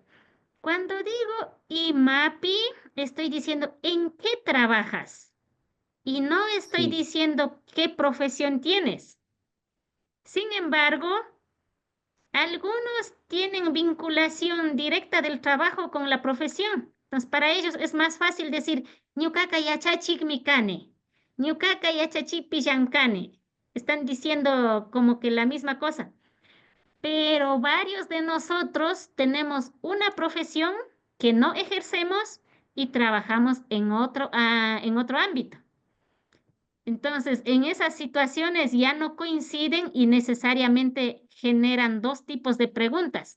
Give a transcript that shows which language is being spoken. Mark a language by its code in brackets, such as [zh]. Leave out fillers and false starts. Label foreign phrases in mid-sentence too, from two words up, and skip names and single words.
[es] Cuando digo IMAPI, estoy diciendo ¿en qué trabajas? Y no estoy Sí. diciendo qué profesión tienes. Sin embargo, algunos tienen vinculación directa del trabajo con la profesión. Entonces, para ellos es más fácil decir [qu] ñuqaqa yachachikmi kani, ñuqaqa yachachipi llankani. [es] Están diciendo como que la misma cosa. Pero varios de nosotros tenemos una profesión que no ejercemos y trabajamos en otro ámbito. Entonces, en esas situaciones ya no coinciden y necesariamente generan dos tipos de preguntas.